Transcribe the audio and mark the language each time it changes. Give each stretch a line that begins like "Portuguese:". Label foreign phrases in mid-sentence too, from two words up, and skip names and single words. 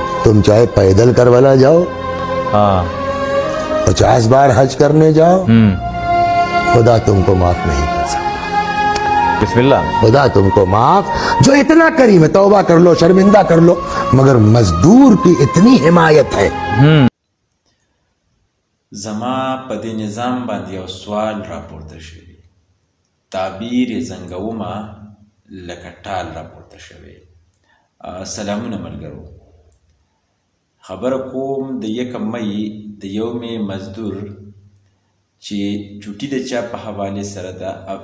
Urdu: تم چاہے پیدل کروانا جاؤ, ہاں. 50 بار حج کرنے جاؤ، خدا تم کو معاف نہیں کر سکتا. بسم اللہ. خدا تم کو معاف، جو اتنا کریم ہے، توبہ کر لو، شرمندہ کر لو، مگر مزدور کی اتنی حمایت ہے.
Pashto: زما په دې نظام باندې یو سوال راپورته شوی، تعبیر یې زنګومه لکه ټال راپورته شوی. سلامونه ملګرو، خبره کوم د 1 مئی د یوم مزدور چې چوټي د چا په حواله سره ده او